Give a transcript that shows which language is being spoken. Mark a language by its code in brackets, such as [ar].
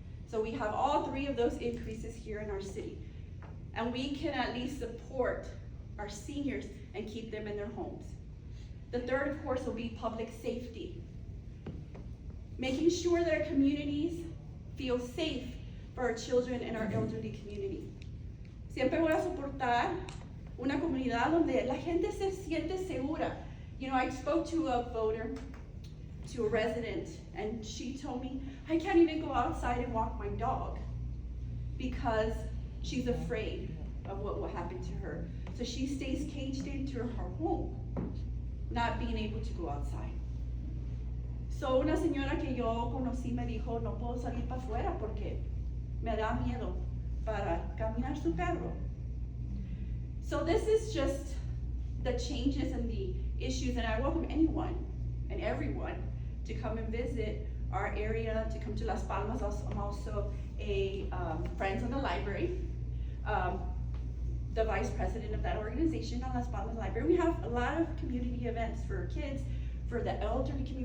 [en] So we have all three of those increases here in our city. And we can at least support our seniors and keep them in their homes. The third, of course, will be public safety. Making sure that our communities feel safe for our children and our elderly community. [es] Siempre voy a soportar una comunidad donde la gente se siente segura. [en] You know, I spoke to a voter, to a resident, and she told me, I can't even go outside and walk my dog because she's afraid of what will happen to her. So she stays caged into her home, not being able to go outside. [es] So una señora que yo conocí me dijo, no puedo salir para afuera porque me da miedo para caminar su perro. [en] So this is just the changes and the issues, and I welcome anyone and everyone to come and visit our area, to come to Las Palmas. I'm also a friend of the library, the vice president of that organization on Las Palmas Library. We have a lot of community events for kids, for the elderly community.